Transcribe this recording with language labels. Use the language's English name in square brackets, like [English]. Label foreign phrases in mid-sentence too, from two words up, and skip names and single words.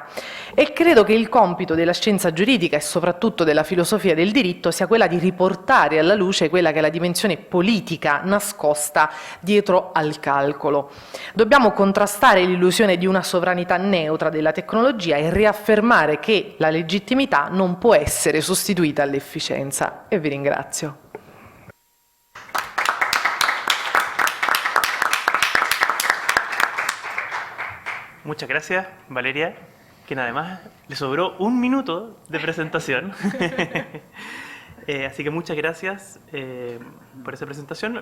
[Italian] E credo che il compito della scienza giuridica e soprattutto della filosofia del diritto sia quella di riportare alla luce quella che è la dimensione politica nascosta dietro al calcolo. Dobbiamo contrastare l'illusione di una sovranità neutra della tecnologia e riaffermare che la legittimità non può essere sostituita all'efficienza. E vi ringrazio. [Spanish] Muchas gracias, Valeria, quien además le sobró 1 minuto de presentación. Así que muchas gracias por esa presentación.